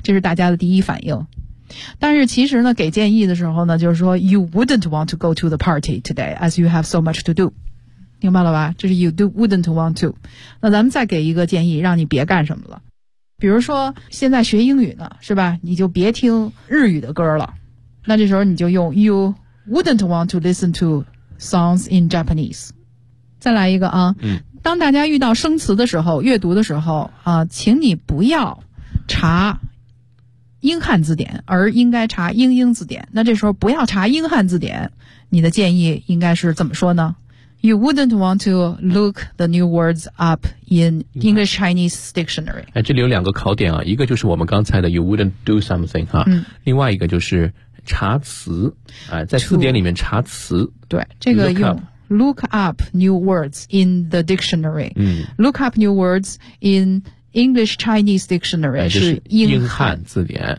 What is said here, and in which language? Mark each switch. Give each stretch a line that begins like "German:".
Chinese: 这是大家的第一反应。但是其实呢给建议的时候呢就是说
English: You wouldn't want to go to the party today as you have so much to do。
Chinese: 明白了吧？这是
English: you do wouldn't want to。
Chinese: 那咱们再给一个建议，让你别干什么了。比如说，现在学英语呢，是吧？你就别听日语的歌了。那这时候你就用
English: you wouldn't want to listen to songs in Japanese。
Chinese: 再来一个啊，嗯，当大家遇到生词的时候，阅读的时候啊，请你不要查英汉字典，而应该查英英字典。那这时候不要查英汉字典，你的建议应该是怎么说呢？
English: You wouldn't want to look the new words up in English-Chinese dictionary.
Chinese: 哎，这里有两个考点啊，一个就是我们刚才的
English: you wouldn't do something
Chinese: 哈，嗯，另外一个就是查词，哎，在词典里面查词。对，这个用
English: look up new words in the dictionary. 嗯，look up new words in English-Chinese dictionary
Chinese: 是英汉字典。